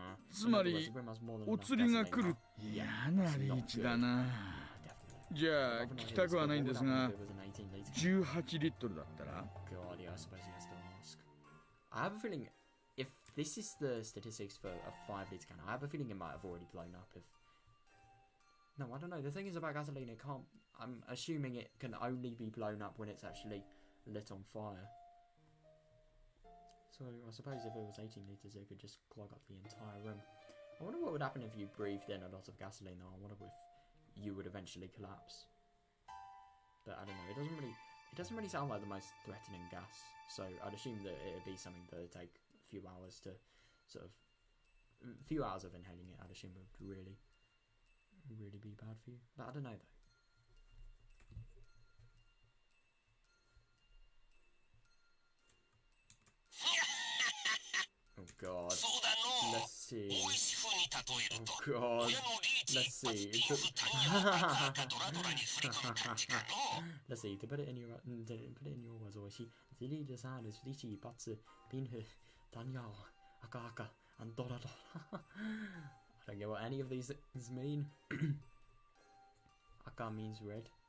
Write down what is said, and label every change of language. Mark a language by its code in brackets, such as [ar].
[ja] つまりお釣りが来る嫌なリーチだなじゃあ聞きたくはないんですが18リットルだったら [en] God, yeah, I suppose he has to ask. I have a feeling if this is the statistics for a 5 litre can, I have a feeling it might have already blown up if... No, I don't know. The thing is about gasoline, it can't... I'm assuming it can only be blown up when it's actually lit on fire. So I suppose if it was 18 litres, it could just clog up the entire room. I wonder what would happen if you breathed in a lot of gasoline though. I wonder if you would eventually collapse. But I don't know, it doesn't really sound like the most threatening gas. So I'd assume that it'd be something that would take a few hours to sort of... A few hours of inhaling it, I'd assume it would really be bad for you. But I don't know though. Oh god. [ja] そうだの [en] Let's see. [ja] 大石風に例えると [en] Oh god. [ja] 親のリーチ [en] Let's [ja] 一発 [en] see. [ja] 金符単位を書いたドラドラに振り込む感じかの [en] Let's see. To put it in your words, Oishi. The lead design is Rishi, Batsu, Pinhu, Danyao, Akaka, and Dorado. I don't get what any of these things mean. Aka means red.